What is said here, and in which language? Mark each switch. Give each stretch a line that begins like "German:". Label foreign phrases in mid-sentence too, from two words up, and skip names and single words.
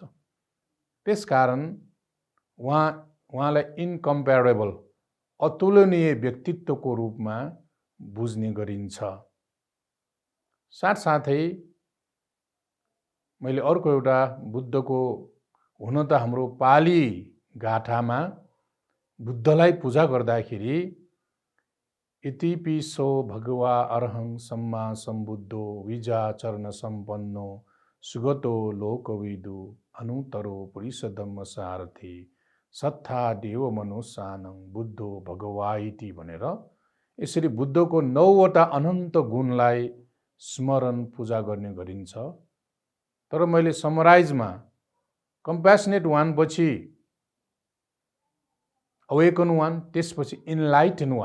Nepali: त्यसकारण उहाँलाई इन्कम्प्यारेबल अतुलनीय व्यक्तित्वको रूपमा बुझ्ने गरिन्छ। साथसाथै मैले अर्को एउटा बुद्धको हुन त हाम्रो पाली गाथामा बुद्धलाई पूजा गर्दाखेरि
Pali: इतिपिसो भगवा अरहं सम्मा सम्बुद्धो विजाचरण सम्पन्नो सुगतो लोकविदु अनुतरो पुरुष धम्म सारथी सत्था देव मनुष्यानं बुद्धो भगवा इति
Nepali: भनेर यसरी बुद्धको 9वटा अनन्त गुणलाई स्मरण पूजा गर्ने गरिन्छ। तर मैले समराइजमा
English: compassionate one
Nepali: पछि
English: awaken one,
Nepali: त्यसपछि
English: enlighten one.